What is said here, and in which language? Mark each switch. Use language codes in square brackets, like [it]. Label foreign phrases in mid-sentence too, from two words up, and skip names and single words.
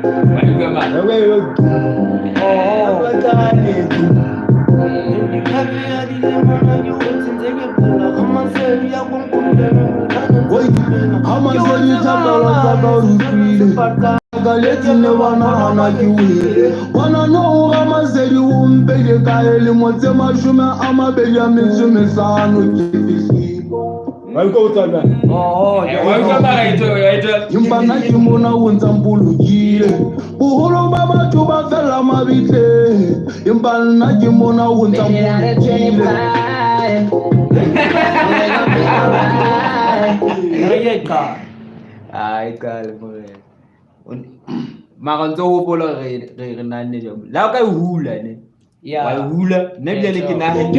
[st] Galetsine bana hana ke wele bona no ga masedi o mpele ka ele motse mashume a mabedi a metso mesano ke fihlile Wa go tsana. empa nna ke mona o ntsa mpolokile boholo ba batho ba fela mabitleng empa nna ke mona o ntsa [en] Made it out at [st] mpolokile [en] 25. [st] ai kale more mara ntse o hopola re nanne jang la ka e hula ne wa e hula nna bile ke ke nahane